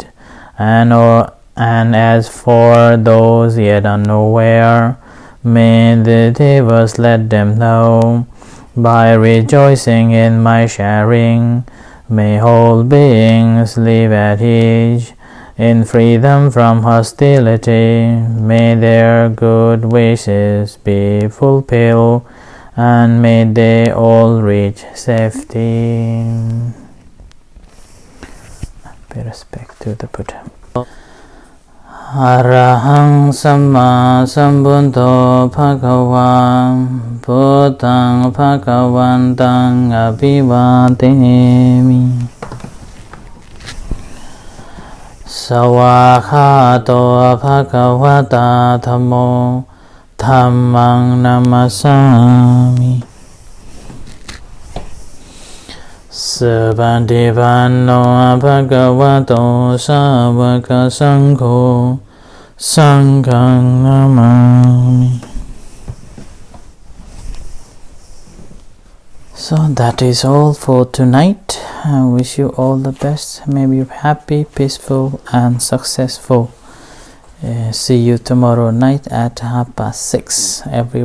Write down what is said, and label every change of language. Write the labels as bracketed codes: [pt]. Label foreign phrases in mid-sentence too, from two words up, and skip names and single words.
[en] and as for those yet unaware, may the Devas let them know, by rejoicing in my sharing, may whole beings live at ease, in freedom from hostility, may their good wishes be fulfilled, and may they all reach safety. Pay respect to the Buddha. [pi] Arahang Samma Sambuddho Bhagava Buddhaṃ Bhagavantaṃ Abhivādemi Sawakhato Bhagavata Dhammo Dhammaṃ Namasami Sabbantipanno Bhagavato Sāvaka Saṅgho Saṅgham Namami. [en] So that is all for tonight. I wish you all the best. May you be happy, peaceful and successful. See you tomorrow night at 6:30, everyone.